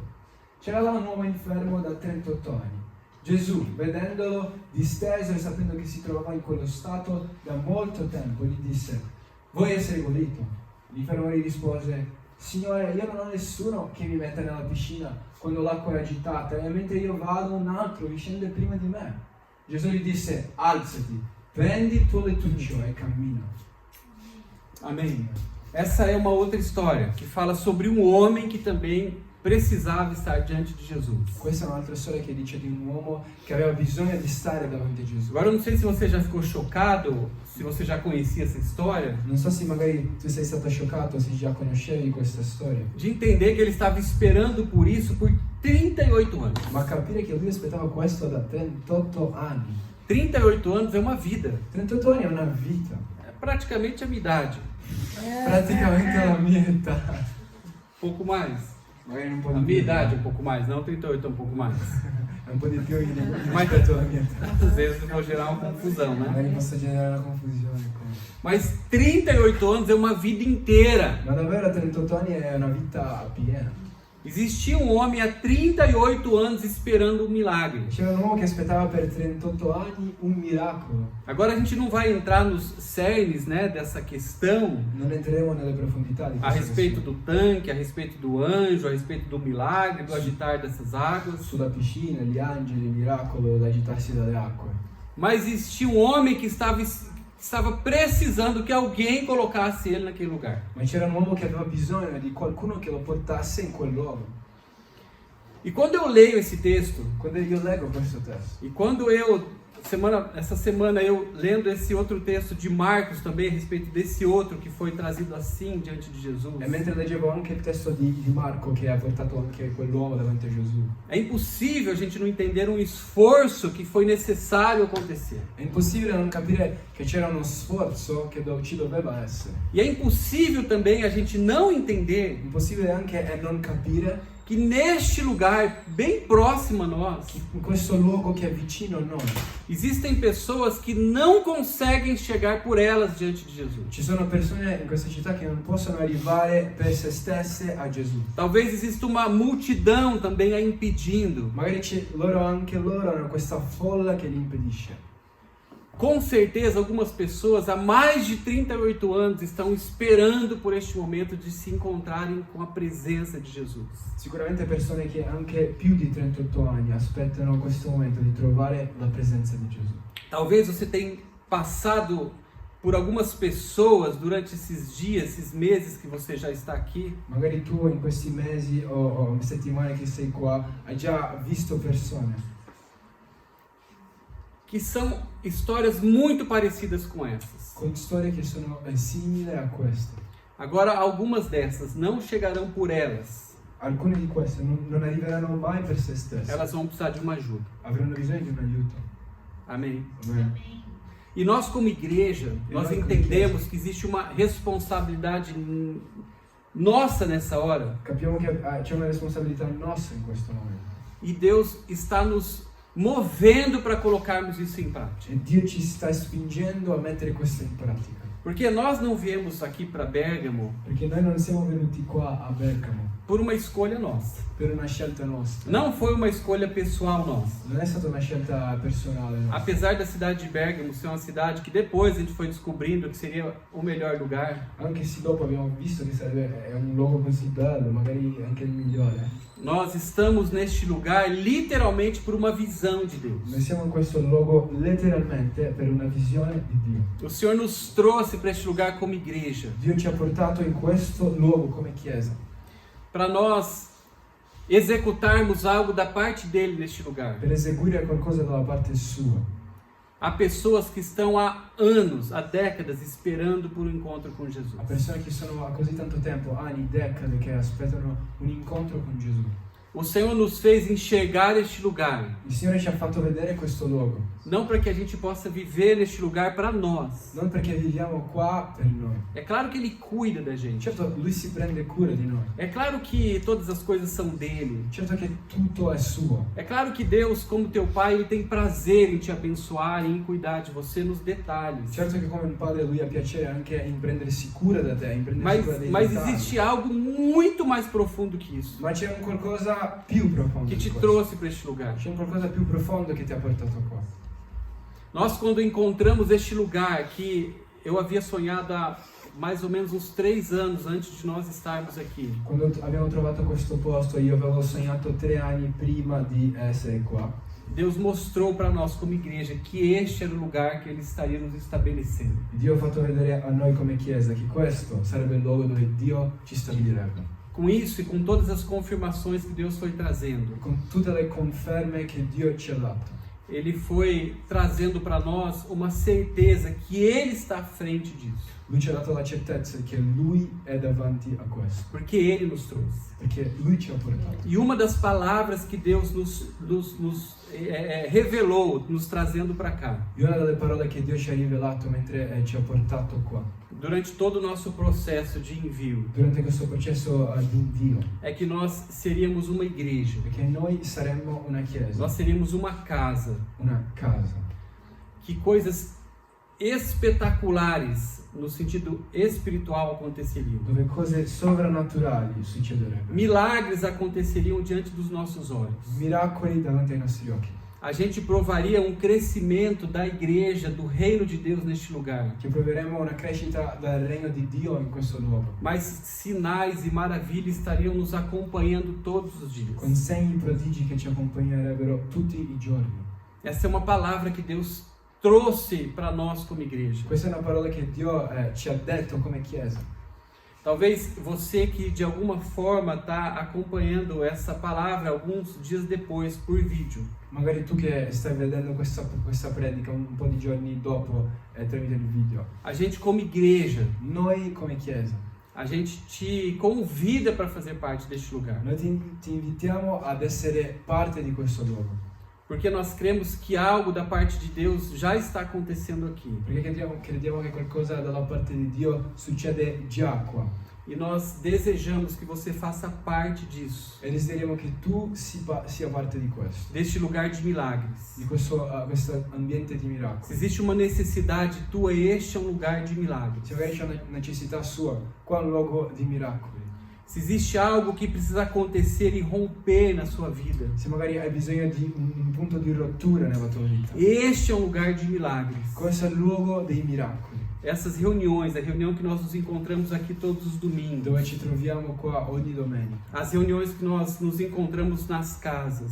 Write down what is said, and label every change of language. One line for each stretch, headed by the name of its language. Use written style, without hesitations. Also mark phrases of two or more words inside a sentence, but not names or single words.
Italian: C'era là un uomo infermo da 38 anni. Gesù, vedendolo disteso e sapendo che si trovava in quello stato da molto tempo, gli disse: vuoi essere guarito? L'infermo gli rispose: Signore, io non ho nessuno che mi metta nella piscina quando l'acqua è agitata e mentre io vado un altro mi scende prima di me. Gesù gli disse: alzati, prendi il tuo lettuccio e cammina.
Portuguese: Amém. Essa é uma outra história que fala sobre um homem que também precisava estar diante di Gesù.
Italian: Questa è un'altra storia che dice di un uomo che aveva bisogno di stare davanti a Gesù.
Portuguese: Agora eu não sei se você já ficou chocado, se você já conhecia essa história.
Italian: Non so se magari tu sei stato scioccato, se già conoscevi questa storia.
Portuguese: De entender que ele estava esperando por isso por 38 anos.
Italian: Ma capire che lui aspettava questo da 38 anni.
Portuguese: 38 anos é uma vida.
Italian: 38 anni è una vita.
Portuguese: É praticamente a minha idade.
Italian: Praticamente la mia età.
Portuguese: Pouco mais.
Italian: Magari un po'
Portuguese: A
Italian: di
Portuguese: minha
Italian: più.
Portuguese: idade um pouco mais, não 38, é um pouco mais.
Italian: È un po' di più
Portuguese: Mas
Italian: rispetto alla mia età.
Portuguese: às vezes eu vou gerar uma confusão, né?
Italian: Magari posso generare una confusione.
Portuguese: Mas 38 anos é uma vida inteira.
Italian: Ma davvero 38 anni è una vita piena.
Portuguese: Existia um homem há 38 anos esperando um milagre.
Italian: C'era un uomo che aspettava per 38 anni un miracolo.
Portuguese: Agora a gente não vai entrar nos cernes, né, dessa questão
Italian: Non entreremo nelle profondità di
Portuguese: a
Italian: questo
Portuguese: respeito do tanque, a respeito do anjo, a respeito do milagre, do agitar dessas águas.
Italian: sulla piscina, gli angeli, il miracolo, l'agitarsi dalle acque.
Portuguese: Mas existia um homem que estava precisando que alguém colocasse ele naquele lugar.
Italian: Ma c'era un uomo che aveva bisogno di qualcuno che lo portasse in quel luogo.
Portuguese: E quando eu leio esse texto,
Italian: Quando io leggo questo testo,
Portuguese: e quando essa semana eu lendo esse outro texto de Marcos também a respeito desse outro que foi trazido assim diante de Jesus,
Italian: e mentre leggevo anche il testo di Marco che ha portato anche quell'uomo davanti a Gesù,
Portuguese: é impossível a gente não entender um esforço que foi necessário acontecer.
Italian: è impossibile non capire che c'era uno sforzo che ci doveva essere.
Portuguese: E é impossível também a gente não entender
Italian: Impossibile anche è non capire
Portuguese: que neste lugar, bem próximo a nós,
Italian: che in questo luogo che è vicino a noi
Portuguese: existem pessoas que não conseguem chegar por elas diante de Jesus.
Italian: ci sono persone in questa città che non possono arrivare per se stesse a Gesù.
Portuguese: Talvez exista uma multidão também a impedindo.
Italian: Magari anche loro hanno questa folla che li impedisce.
Portuguese: Com certeza, algumas pessoas há mais de 38 anos estão esperando por este momento de se encontrarem com a presença de Jesus.
Italian: Sicuramente persone che anche più di 38 anni aspettano questo momento di trovare la presenza di Gesù.
Portuguese: Talvez você tenha passado por algumas pessoas durante esses dias, esses meses que você já está aqui,
Italian: Magari tu in questi mesi o settimane che sei qua hai già visto persone
Portuguese: que são histórias muito parecidas com essas.
Italian: con storie che sono simili a queste.
Portuguese: Agora, algumas dessas não chegarão por elas.
Italian: Alcune di queste non arriveranno mai per se stesse.
Portuguese: Elas vão precisar de uma ajuda.
Italian: Avranno bisogno di un aiuto.
Portuguese: Amém.
Italian: Amen.
Portuguese: E nós como igreja, nós nós como entendemos que existe uma responsabilidade nossa nessa hora.
Italian: Capiamo che c'è una responsabilità nostra in questo momento.
Portuguese: E Deus está nos movendo para colocarmos isso em prática.
Italian: E Dio ci sta spingendo a mettere questo in pratica.
Portuguese: Porque nós não viemos aqui para Bergamo
Italian: Perché noi non siamo venuti qua a Bergamo
Portuguese: por uma escolha nossa.
Italian: per una scelta nostra.
Portuguese: Não foi uma escolha pessoal nossa.
Italian: Non è stata una scelta personale nostra.
Portuguese: Apesar da cidade de Bergamo ser uma cidade que depois a gente foi descobrindo que seria o melhor lugar,
Italian: Anche se dopo abbiamo visto che è un luogo così bello, magari anche il migliore.
Portuguese: nós estamos neste lugar literalmente por uma visão de Deus.
Italian: Noi siamo in questo luogo letteralmente per una visione di Dio.
Portuguese: O Senhor nos trouxe para este lugar como igreja,
Italian: Dio ci ha portato in questo luogo come chiesa,
Portuguese: para nós executarmos algo da parte dele neste lugar.
Italian: per eseguire qualcosa dalla parte sua.
Portuguese: Há pessoas que estão há anos, há décadas esperando por um encontro com Jesus.
Italian: A persone che sono a così tanto tempo, anni, decade, che aspettano un incontro con Gesù.
Portuguese: O Senhor nos fez enxergar este lugar,
Italian: Il Signore ci ha fatto vedere questo luogo,
Portuguese: não para que a gente possa viver neste lugar para nós.
Italian: non perché viviamo qua per noi.
Portuguese: É claro que Ele cuida da gente.
Italian: Certo, Lui si prende cura di noi.
Portuguese: É claro que todas as coisas são dele.
Italian: Certo che tutto è suo.
Portuguese: É claro que Deus, como teu Pai, Ele tem prazer em te abençoar e em cuidar de você nos detalhes.
Italian: Certo che come un padre Lui ha piacere anche in prendersi cura da te, in prendersi cura dei
Portuguese: Mas
Italian: dettagli.
Portuguese: existe algo muito mais profundo que isso,
Italian: Ma c'è un qualcosa più profondo
Portuguese: que
Italian: di
Portuguese: te
Italian: questo.
Portuguese: trouxe para este lugar.
Italian: C'è un qualcosa più profondo che ti ha portato qua.
Portuguese: Nós, quando encontramos este lugar que eu havia sonhado há mais ou menos uns 3 anos antes de nós estarmos aqui,
Italian: Quando abbiamo trovato questo posto, io avevo sognato 3 anni prima di essere qua.
Portuguese: Deus mostrou para nós como igreja que este era o lugar que Ele estaria nos estabelecendo.
Italian: Dio ha fatto vedere a noi come chiesa che questo sarebbe il luogo dove Dio ci stabilirebbe.
Portuguese: Com isso e com todas as confirmações que Deus foi trazendo,
Italian: Con tutte le conferme che Dio ci ha dato.
Portuguese: Ele foi trazendo para nós uma certeza que Ele está à frente disso,
Italian: Lui ci ha dato la certezza che Lui è davanti a questo.
Portuguese: porque Ele nos trouxe.
Italian: Perché Lui ci ha portato.
Portuguese: E uma das palavras que Deus nos revelou, nos trazendo para cá,
Italian: E una delle parole che Dio ci ha rivelato mentre ci ha portato qua,
Portuguese: durante todo o nosso processo de envio,
Italian: durante questo processo di invio,
Portuguese: é que nós seríamos uma igreja,
Italian: è che noi saremmo una chiesa,
Portuguese: nós seríamos uma casa,
Italian: una casa,
Portuguese: que coisas espetaculares, no sentido espiritual, aconteceriam.
Italian: dove cose sovrannaturali succederebbero.
Portuguese: Milagres aconteceriam diante dos nossos olhos.
Italian: Miracoli davanti ai nostri occhi.
Portuguese: A gente provaria um crescimento da igreja, do reino de Deus neste lugar.
Italian: Che proveremo una crescita del regno di Dio in questo luogo.
Portuguese: Mas sinais e maravilhas estariam nos acompanhando todos os dias.
Italian: Con segni e prodigi che ci accompagnerebbero tutti i giorni.
Portuguese: Essa é uma palavra que Deus trouxe para nós como igreja.
Italian: Questa è una parola che Dio ci ha detto come chiesa.
Portuguese: Talvez você que de alguma forma está acompanhando essa palavra alguns dias depois por vídeo.
Italian: Magari tu che stai vedendo questa predica un po' di giorni dopo tramite il video.
Portuguese: A gente como igreja,
Italian: Noi come chiesa,
Portuguese: a gente te convida para fazer parte deste lugar.
Italian: noi ti invitiamo ad essere parte di questo luogo.
Portuguese: Porque nós cremos que algo da parte de Deus já está acontecendo aqui.
Italian: Perché crediamo che qualcosa dalla parte di Dio succede già qua.
Portuguese: E nós desejamos que você faça parte disso.
Italian: E desideriamo che tu sia parte di questo.
Portuguese: Deste lugar de milagres.
Italian: Di questo ambiente di miracoli.
Portuguese: Se existe uma necessidade tua, este é um lugar de milagres.
Italian: Se magari c'è una necessità sua, qua è un luogo di miracoli.
Portuguese: Se existe algo que precisa acontecer e romper na sua vida,
Italian: Se magari hai bisogno di un punto di rottura nella tua vita,
Portuguese: este é um lugar de milagres.
Italian: questo è il luogo dei miracoli.
Portuguese: Essas reuniões, a reunião que nós nos encontramos aqui todos os domingos,
Italian: Dove ci troviamo qua ogni domenica.
Portuguese: as reuniões que nós nos encontramos nas casas.